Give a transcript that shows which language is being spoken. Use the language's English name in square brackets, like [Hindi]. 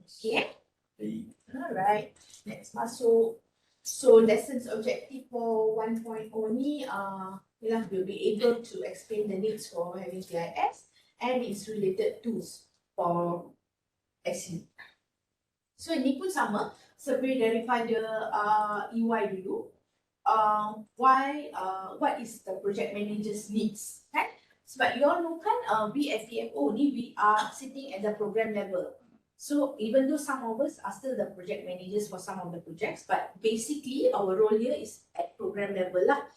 [English] Okay. Alright, next masuk. So lessons objective for 1.0 ni, we'll be able to explain the needs for having GIS and its related tools for SU. [Malay] So ini pun sama, seperti daripada EY dulu. [English] What is the project manager's needs, kan? Sebab you all know kan, we at PMO ni, we are sitting at the program level. So even though some of us are still the project managers for some of the projects, but basically our role here is at program level lah.